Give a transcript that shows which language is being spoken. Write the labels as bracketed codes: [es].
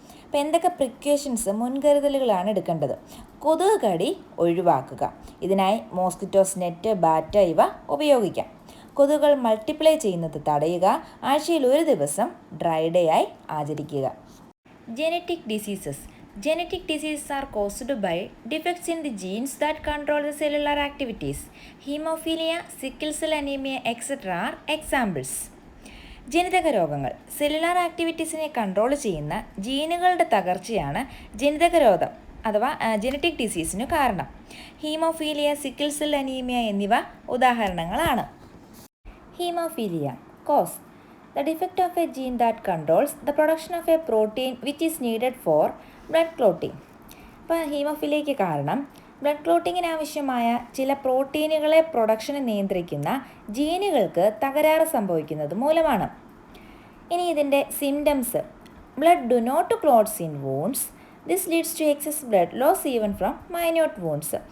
[ml] അപ്പോൾ എന്തൊക്കെ പ്രിക്കോഷൻസ്, മുൻകരുതലുകളാണ് എടുക്കേണ്ടത്? കൊതുക് കടി ഒഴിവാക്കുക. ഇതിനായി മോസ്കിറ്റോസ് നെറ്റ്, ബാറ്റ ഇവ ഉപയോഗിക്കാം. കൊതുകുകൾ മൾട്ടിപ്ലൈ ചെയ്യുന്നത് തടയുക. ആഴ്ചയിൽ ഒരു ദിവസം ഡ്രൈ ഡേ ആയി ആചരിക്കുക. [en] Genetic diseases. Genetic diseases are caused by defects in the genes that control the cellular activities. Hemophilia, sickle cell anemia, etc. are examples. [ml] ജനിതക രോഗങ്ങൾ സെല്ലുലാർ ആക്ടിവിറ്റീസിനെ കൺട്രോൾ ചെയ്യുന്ന ജീനുകളുടെ തകർച്ചയാണ് ജനിതക രോഗം അഥവാ ജനറ്റിക് ഡിസീസിനു കാരണം. ഹീമോഫീലിയ, സിക്കിൾ സെൽ അനീമിയ എന്നിവ ഉദാഹരണങ്ങളാണ്. [en] Haemophilia cause: the defect of a gene that controls the production of a protein which is needed for blood clotting. [ml] അപ്പോൾ ഹീമോഫീലിയയ്ക്ക് കാരണം ബ്ലഡ് ക്ലോട്ടിങ്ങിന് ആവശ്യമായ ചില പ്രോട്ടീനുകളെ പ്രൊഡക്ഷനെ നിയന്ത്രിക്കുന്ന ജീനുകൾക്ക് തകരാറ് സംഭവിക്കുന്നത് മൂലമാണ്. ഇനി ഇതിൻ്റെ [en] Symptoms: blood do not clots in wounds. This leads to excess blood loss even from minute wounds.